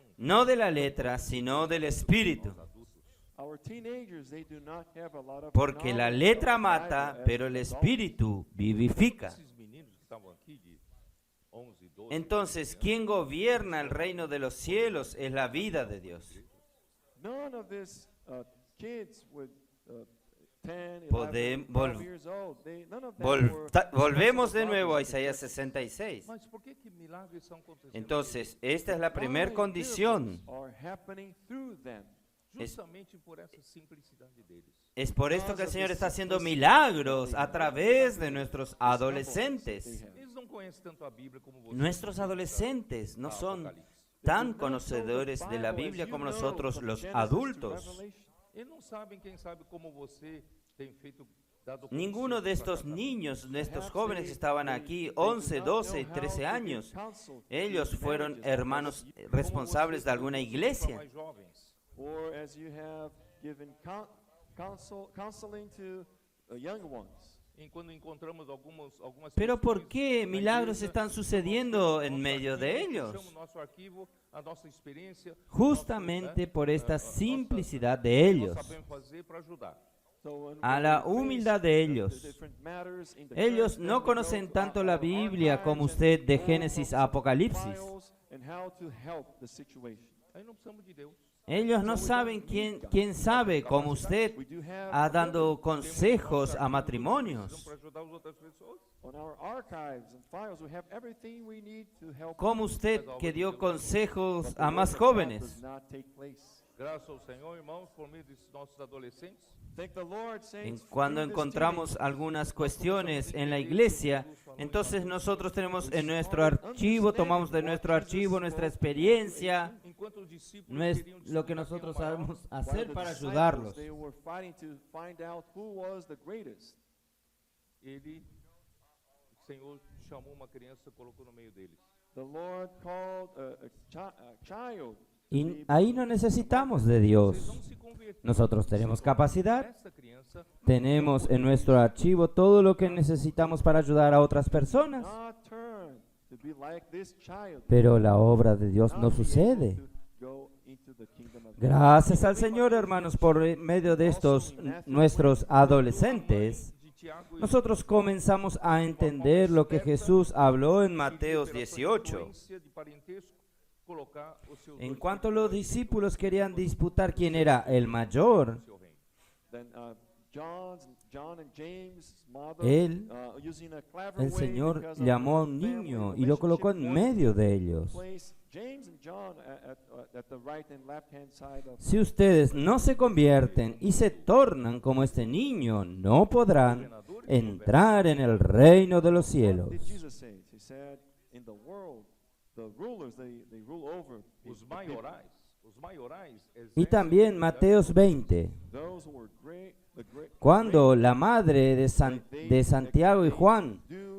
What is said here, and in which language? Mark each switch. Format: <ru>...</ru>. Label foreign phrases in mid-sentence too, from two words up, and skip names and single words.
<es>no de la letra, sino del espíritu.</es> <pt>os adultos.</pt> <en>Our teenagers, they do not have a lot of</en> <es>Porque la</es> <en>knowledge</en> <es>letra</es> <en>of the Bible</en> <es>mata,</es> <en>as</en> <es>pero el</es> <en>adults.</en> <es>espíritu vivifica.</es> <pt>Esses meninos que estavam aqui de 11, 12.</pt> <es>Entonces, quien gobierna el reino de los cielos es la vida de Dios.</es> <en>None of these kids with 10, 11,</en> <pt>Podem-</pt> <en>12 years old, none of them</en> <es>Volvemos de</es> <en>were</en> <es>nuevo a</es> <en>responsible</en> <es>Isaías</es> <en>for</en> <es>66.</es> <pt>Mas por que milagres estão acontecendo?</pt> <es>Entonces, esta es la primer</es> <en>Why</en> <es>condición.</es> <en>miracles are happening through them.</en> <pt>Justamente por essa simplicidade deles.</pt> <es>Es por esto que el Señor está haciendo milagros a través de nuestros adolescentes.</es> <pt>Eles não conhecem tanto a Bíblia como você.</pt> <es>Nuestros adolescentes no son tan conocedores de la Biblia como nosotros los adultos.</es> <pt>Eles não sabem, quem sabe, como você tem feito, dado</pt> <es>Ninguno de</es> <pt>conselhos para</pt> <es>estos</es> <pt>cada</pt> <es>niños, de estos jóvenes que estaban aquí, 11, 12 y 13 años, ellos fueron hermanos responsables de alguna</es> <pt>para</pt> <es>iglesia.</es> <pt>mais jovens.</pt> <en>Or as you have given counseling to young ones.</en> <pt>E quando encontramos algumas</pt> <es>Pero ¿por</es> <pt>questões</pt> <es>qué</es> <pt>na</pt> <es>milagros</es> <pt>igreja,</pt> <es>están</es> <pt>no</pt> <es>sucediendo</es> <pt>nosso</pt> <es>en medio de</es> <pt>arquivo,</pt> <es>ellos?</es> <pt>puxamos nosso arquivo, a nossa experiência,</pt> <es>Justamente por esta simplicidad de ellos,</es> <pt>nós sabemos fazer para ajudar.</pt> <en>So when</en> <es>a</es> <en>we</en> <es>la</es> <en>face</en> <es>humildad de</es> <en>the</en> <es>ellos.</es> <en>different matters in the</en> <es>Ellos</es> <en>church,</en> <es>no</es> <en>then we</en> <es>conocen</es> <en>go</en> <es>tanto</es> <en>to</en> <es>la</es> <en>our</en> <es>Biblia como</es> <en>archives</en> <es>usted</es> <en>and</en> <es>de</es> <en>go</en> <es>Génesis</es> <en>from</en> <es>a Apocalipsis.</es> <en>files and how to help the situation.</en> <pt>Aí não precisamos de Deus.</pt> <es>Ellos no saben quién sabe como usted</es> <en>We do have</en> <es>ha dando</es> <pt>Temos</pt> <es>consejos</es> <pt>nosso</pt> <es>a</es> <pt>arquivo</pt> <es>matrimonios.</es> <pt>para ajudar as outras pessoas.</pt> <en>on our archives and files. We have everything we need to help.</en> <es>Como usted que dio consejos</es> <en>but the</en> <es>a más</es> <en>work of God</en> <es>jóvenes.</es> <en>does not take place.</en> <pt>Graças ao Senhor, irmãos, por meio desses nossos adolescentes.</pt> <en>Thank the Lord, saints,</en> <es>Cuando</es> <en>through this</en> <es>encontramos</es> <en>teaching,</en> <es>algunas cuestiones en la iglesia, entonces nosotros tenemos en nuestro archivo, tomamos de nuestro archivo nuestra experiencia,</es> <pt>Enquanto os discípulos queriam</pt> <es>lo que</es> <pt>disputar</pt> <es>nosotros</es> <pt>quem era o maior,</pt> <es>sabemos</es> <en>while</en> <es>hacer</es> <en>the</en> <es>para</es> <en>disciples,</en> <es>ayudarlos.</es> <en>they were fighting to find out who was the greatest.</en> <pt>o Senhor chamou uma criança e colocou no meio deles.</pt> <en>The Lord called a child.</en> <es>Y ahí no necesitamos de</es> <pt>Vocês</pt> <es>Dios.</es> <pt>vão se converter.</pt> <es>Nosotros tenemos capacidad,</es> <pt>Essa criança</pt> <es>tenemos en nuestro archivo todo lo que necesitamos para ayudar a otras personas,</es> <en>Not turn to be like this child.</en> <es>pero la obra de Dios</es> <en>Not</en> <es>no</es> <en>be able</en> <es>sucede.</es> <en>to go into the kingdom of God.</en> <es>Gracias al Señor, hermanos, por medio de estos nuestros adolescentes,</es> <pt>de Tiago e</pt> <es>nosotros comenzamos a entender lo que Jesús habló en Mateo 18.</es> <pt>influência de parentesco, colocar os seus</pt> <es>En</es> <pt>dois</pt> <es>cuanto los discípulos querían disputar quién era el mayor,</es> <pt>no seu reino.</pt> <en>Then John and James' mother,</en> <es>Él,</es> <en>using a clever</en> <es>el</es> <en>way</en> <es>Señor</es> <en>because of</en> <es>llamó a</es> <en>their</en> <es>un</es> <en>family</en> <es>niño y lo colocó en</es> <en>relationship,</en> <es>medio de ellos.</es> <en>place James and John at the right and left hand side of</en> <es>Si ustedes no se convierten y se tornan como este niño, no podrán entrar en el reino de los</es> <en>What</en> <es>cielos.</es> <en>did Jesus say? He said, in the world, the rulers, they rule over</en> <pt>Os</pt> <en>people.</en> <pt>maiorais</pt> <es>Y también Mateos 20,</es> <en>Those who were great,</en> <es>cuando la madre de Santiago y Juan,</es> <pt>do</pt>